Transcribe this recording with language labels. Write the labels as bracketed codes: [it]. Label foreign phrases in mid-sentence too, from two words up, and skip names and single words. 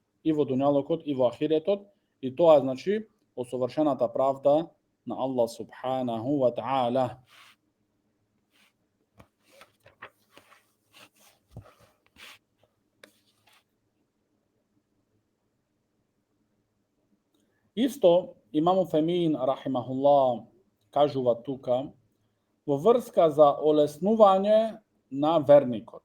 [mk] И тоа е, значи, осовршената правда на Аллах [ar] سبحانه وتعالى. [mk] Исто, Имам Уфемин, рахимахуллах, кажува тука, во врска за олеснување на верникот.